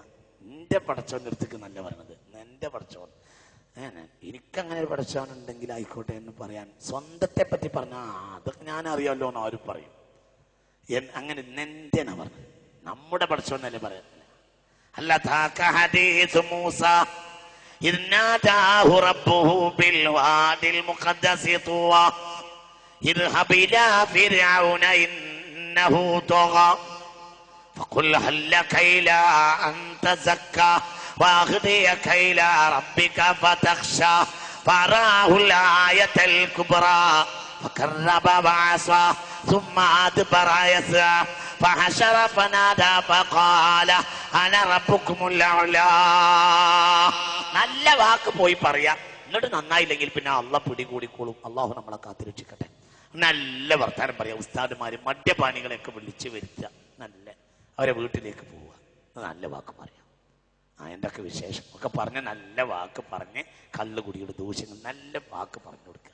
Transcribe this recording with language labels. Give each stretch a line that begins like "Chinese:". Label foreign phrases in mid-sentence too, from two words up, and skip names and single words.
Malayalam: നിന്റെ പടച്ചോന്റെ അടുത്തേക്ക് നല്ല പറയണത്, നിന്റെ പടച്ചോൻ. എനിക്കങ്ങനെ ഒരു പടച്ചോൻ ഉണ്ടെങ്കിൽ ആയിക്കോട്ടെ എന്ന് പറയാൻ, സ്വന്തത്തെ പറ്റി പറഞ്ഞാ അതൊക്കെ ഞാൻ അറിയാമല്ലോ എന്ന് ആരും പറയും. അങ്ങനെ നിന്റെന്നാ പറഞ്ഞത്, നമ്മുടെ പടച്ചോൻ തന്നെ പറയുന്നത്.
Arabic: هل حديث موسى إذ ناداه ربه بالوادي المقدس طوى اذهب إلى فرعون إنه طغى فقل هل لك إلى أن تزكى وأهديك إلى ربك فتخشى فأراه الآية الكبرى فكذب وعصى ثم أدبر يسعى فحشر فنادى فقال أنا ربكم الأعلى.
Malayalam: നല്ല വാക്ക് പോയി പറയാം, എന്നിട്ട് നന്നായില്ലെങ്കിൽ പിന്നെ അള്ളാഹ് പിടികൂടിക്കോളും. അള്ളാഹു നമ്മളെ കാത്തിരക്ഷിക്കട്ടെ. നല്ല വർത്താനം പറയാം. ഉസ്താദുമാര് മദ്യപാനികളെയൊക്കെ വിളിച്ചു വരുത്തുക, നല്ല അവരെ വീട്ടിലേക്ക് പോവുക, നല്ല വാക്ക് പറയാം. എന്തൊക്കെ വിശേഷം ഒക്കെ പറഞ്ഞ് നല്ല വാക്ക് പറഞ്ഞ് കള്ളുകുടിയുടെ ദൂഷ്യങ്ങൾ നല്ല വാക്ക് പറഞ്ഞു കൊടുക്കുക.